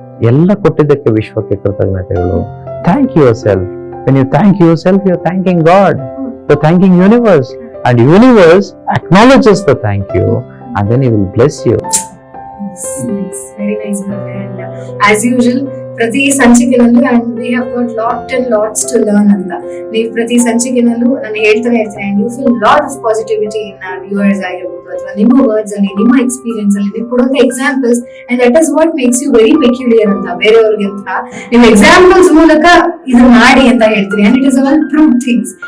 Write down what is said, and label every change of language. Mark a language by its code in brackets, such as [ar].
[kn] ಎಲ್ಲ ಕೊಟ್ಟಿದ್ದಕ್ಕೆ ವಿಶ್ವಕ್ಕೆ ಕೃತಜ್ಞತೆಗಳು. [en] Thank yourself. When you thank yourself, you are thanking God, you are thanking universe, and universe acknowledges the thank you, and then he will bless you. Nice, very nice. And as usual, [kn] ಪ್ರತಿ ಸಂಚಿಕೆನಲ್ಲೂ [en] And we have got lot and lots to learn ಅಂತ. [kn] ನೀವು ಪ್ರತಿ ಸಂಚಿಕೆನಲ್ಲೂ ನಾನು ಹೇಳ್ತಾನೆ ಇರ್ತೀನಿ, [en] and you feel lot of positivity in viewers [kn] ಆಗಿರ್ಬೋದು, ಅಥವಾ ನಿಮ್ಮ ವರ್ಡ್ಸ್ ಅಲ್ಲಿ, ನಿಮ್ಮ ಎಕ್ಸ್ಪೀರಿಯನ್ಸ್ ಅಲ್ಲಿ ನೀವು ಕೊಡುವಂತ examples, [en] and that is what makes you very peculiar [kn] ಅಂತ. ಬೇರೆಯವ್ರಿಗೆ ಅಂತ ನೀವು ಎಕ್ಸಾಂಪಲ್ಸ್ ಮೂಲಕ ಇದು ಮಾಡಿ ಅಂತ ಹೇಳ್ತೀನಿ, [en] And it is all prove things.